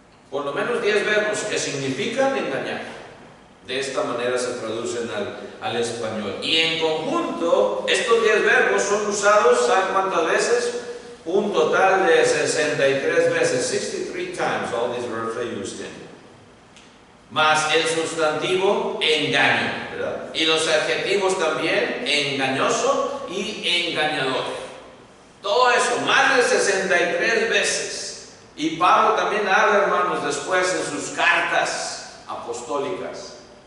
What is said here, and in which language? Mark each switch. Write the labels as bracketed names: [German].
[Spanish] Por lo menos 10 verbos que significan engañar. De esta manera se traducen al español. Y en conjunto, estos 10 verbos son usados, ¿saben cuántas veces? Un total de 63 veces. [English] 63 times all these verbs are used in. [Spanish] Más el sustantivo engaño, ¿verdad? Y los adjetivos también: engañoso y engañador. Todo eso, más de 63 veces. Y Pablo también habla, hermanos, después en sus cartas apostólicas.